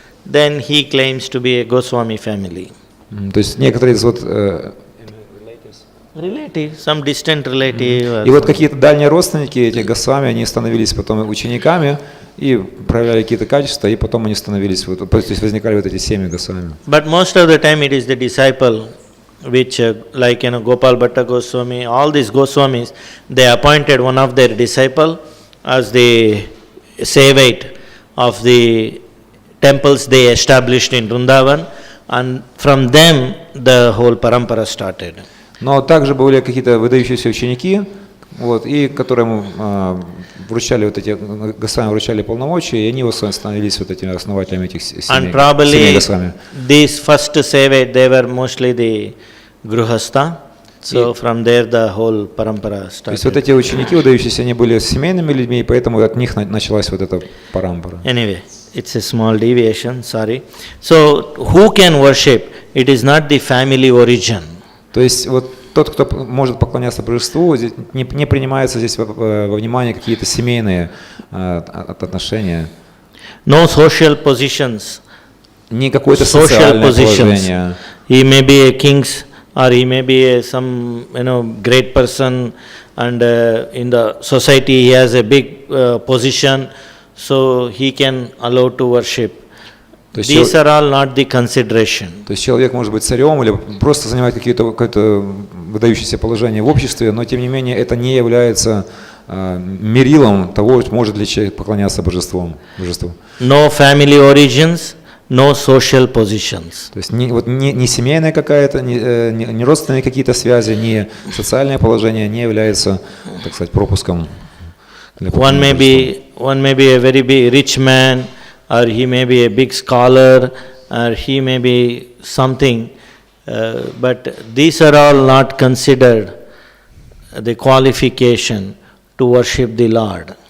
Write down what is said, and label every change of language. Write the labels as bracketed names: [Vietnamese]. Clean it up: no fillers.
[English] Then he claims to be a Goswami family. [Russian] То есть некоторые из [English] Relative, some distant relative. [Russian] И вот какие-то дальние родственники этих Госвами, они становились потом учениками и проявляли какие-то качества, и потом они становились, то есть возникали вот эти семьи Госвами. [English] But most of the time it is the disciple, which like Gopal Bhatta Goswami, all these Goswamis, they appointed one of their disciple as the Sevate of the temples they established in Vrindavan, and from them the whole parampara started. [Russian] Но также были какие-то выдающиеся ученики, вот, и которому вручали вот эти, Госвами вручали полномочия, и они становились вот этими основателями этих семей, [English] And probably [Russian] Госвами. [English] these first sevate, they were mostly the Gruhastha. So from there the whole parampara [Russian] То есть вот [English] started. [Russian] эти ученики, выдающиеся, они были семейными людьми, и поэтому от них началась вот эта парампара. [English] Anyway, it's a small deviation, sorry. So who can worship? It is not the family origin. [Russian] То есть вот тот, кто может поклоняться божеству, не принимаются здесь во внимание какие-то семейные отношения. [English] No social positions. [Russian] Не какое-то [English] Social [Russian] социальное [English] positions. [Russian] положение. [English] He may be a king's, or he may be some great person, and in the society he has a big position, so he can allow to worship. These are all not the consideration. [Russian] То есть человек может быть царем или просто занимать какое-то выдающееся положение в обществе, но тем не менее это не является мерилом того, может ли человек поклоняться божеству. [English] No family origins, no social positions. [Russian] То есть не семейная какая-то, не родственные какие-то связи, не социальное положение не является, так сказать, пропуском. [English] One may be a very big rich man, or he may be a big scholar, or he may be something, but these are all not considered the qualification to worship the Lord.